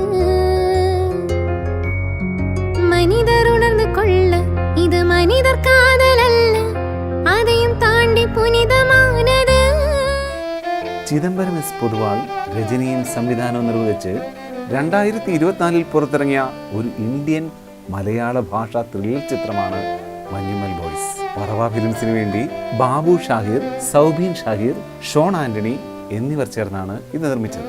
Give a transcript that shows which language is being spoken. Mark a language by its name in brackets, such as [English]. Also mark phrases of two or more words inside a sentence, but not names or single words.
[Tamil] மனிதர் உணர்ந்து கொள்ள இது மனிதர் காதல் அல்ல, அதையும் தாண்டி പുനിതമാനது. [Malayalam] ചിദംബരം എസ് പൊതുവാൾ രചനയും സംവിധാനവും നിർവഹിച്ച് 2024 പുറത്തിറങ്ങിയ ഒരു ഇന്ത്യൻ മലയാള ഭാഷാ ത്രില്ലർ ചിത്രമാണ് മഞ്ഞുമൽ ബോയ്സ്. പറവ ഫിലിംസിന് വേണ്ടി ബാബു ഷാഹിർ, സൗബീൻ ഷാഹിർ, ഷോൺ ആന്റണി എന്നിവർ ചേർന്നാണ് ഇത് നിർമ്മിച്ചത്.